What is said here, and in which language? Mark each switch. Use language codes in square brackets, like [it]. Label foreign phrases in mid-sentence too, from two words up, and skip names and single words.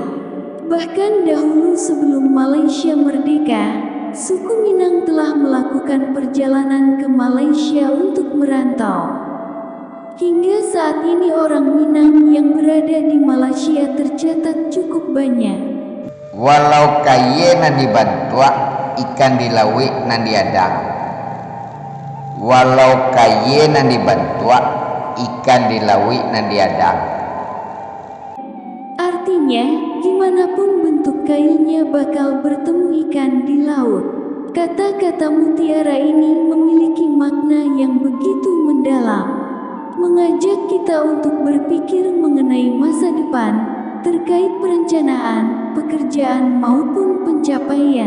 [id] Bahkan dahulu sebelum Malaysia merdeka, suku Minang telah melakukan perjalanan ke Malaysia untuk merantau. Hingga saat ini orang Minang yang berada di Malaysia tercatat cukup banyak. [min] Walau kaye nan dibantua, ikan dilawi nan diadang. Walau kaye nan dibantua, ikan dilawi nan diadang. [id] Artinya, gimana pun bentuk kailnya bakal bertemu ikan di laut. Kata-kata mutiara ini memiliki makna yang begitu mendalam, mengajak kita untuk berpikir mengenai masa depan, terkait perencanaan, pekerjaan maupun pencapaian.